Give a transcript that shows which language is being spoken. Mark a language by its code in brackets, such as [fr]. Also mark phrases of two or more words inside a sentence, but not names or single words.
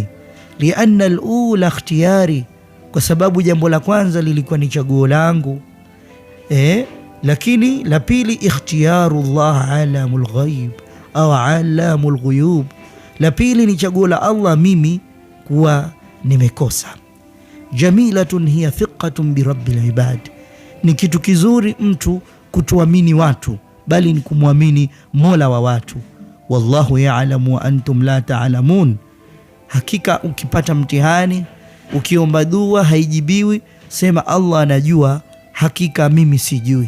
[ar] لأن الأولى اختياري, [sw] kwa sababu jambo la kwanza lilikuwa ni chaguo langu, lakini la pili [ar] اختيار الله عالم الغيب [sw] au [ar] عالم الغيوب, [sw] la pili ni chaguo la Allah mimi kuwa nimekosa. [ar] جميلة هي ثقة برب العباد, [sw] ni kitu kizuri mtu kutuamini watu, bali ni kumwamini Mola wa watu. [ar] والله يعلم وأنتم لا تعلمون, [sw] hakika ukipata mtihani, ukiomba dua haijibiwi, sema Allah anajua, hakika mimi sijui.